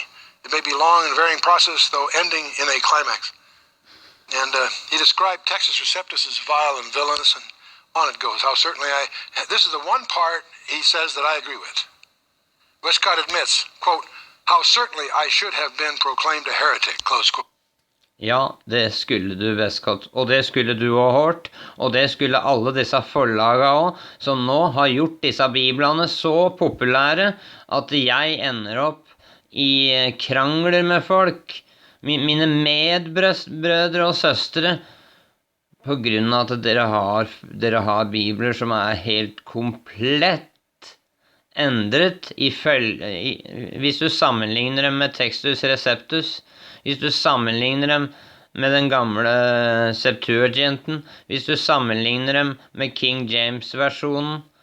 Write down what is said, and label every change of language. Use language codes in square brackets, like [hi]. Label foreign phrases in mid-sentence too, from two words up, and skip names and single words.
[en] It may be long and varying process, though ending in a climax. And he described Textus Receptus as vile and villainous, and on it goes. How certainly this is the one part he says that I agree with. Westcott admits, quote, how certainly I should have been proclaimed a heretic, close quote. [no] Ja, det skulle du, Westcott, og det skulle du og Hort, og det skulle alle disse forlagene også, som nå har gjort disse biblene så populære at jeg ender opp i krangler med folk, mine medbrødre og søstre, på grunn av at dere har bibler som helt komplett endret hvis du sammenligner dem med Textus Receptus, hvis du sammenligner dem med den gamle Septuaginten, hvis du sammenligner dem med King James-versjonen,